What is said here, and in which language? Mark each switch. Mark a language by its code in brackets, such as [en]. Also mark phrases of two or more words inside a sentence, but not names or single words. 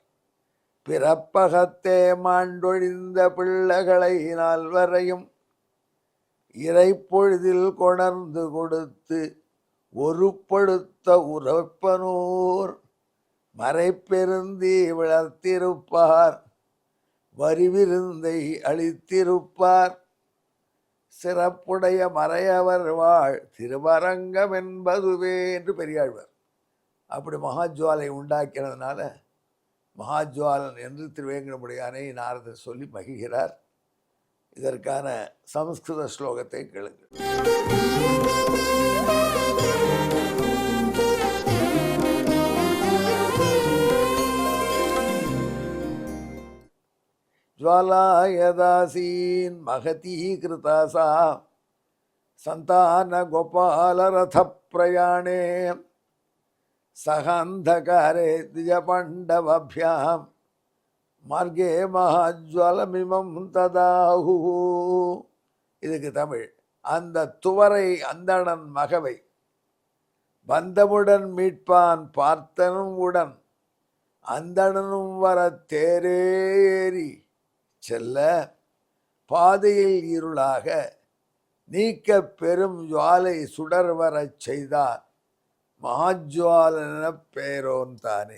[ta] பிறப்பகத்தே மாண்டொழிந்த பிள்ளைகளை நால்வரையும் இறைப்பொழுதில் கொணர்ந்து கொடுத்து ஒருப்படுத்த உறப்பனூர் மறைப்பெருந்தி விளர்த்திருப்பார் வரிவிருந்தை அளித்திருப்பார் சிறப்புடைய மறையவர் வாழ் திருவரங்கம் என்பதுவே என்று பெரியாழ்வார். அப்படி மகாஜுவாலை உண்டாக்கினதுனால மகாஜுவாலன் என்று திருவேங்கடமுடையானை நாரதர் சொல்லி மகிழ்கிறார். இதற்கான சமஸ்கிருத ஸ்லோகத்தை கேளுங்கள். [sa] ज्वालायदासीन् महतीकृता सन्तान गोपालरथप्रयाणे सहान्धकारे द्विजपाण्डवाभ्यां मार्गे महाज्वालमिमं तदाहु. [ta] இதுக்கு தமிழ். அந்த துவரை அந்தணன் மகவை பந்தமுடன் மீட்பான் பார்த்தனும் உடன் அந்தணனும் வர தேரேறி செல்ல பாதையில் இருளாக நீக்க பெரும் ஜுவாலை சுடர் வரச் செய்தார் மகாஜ்வாலன பேரோன் தானே.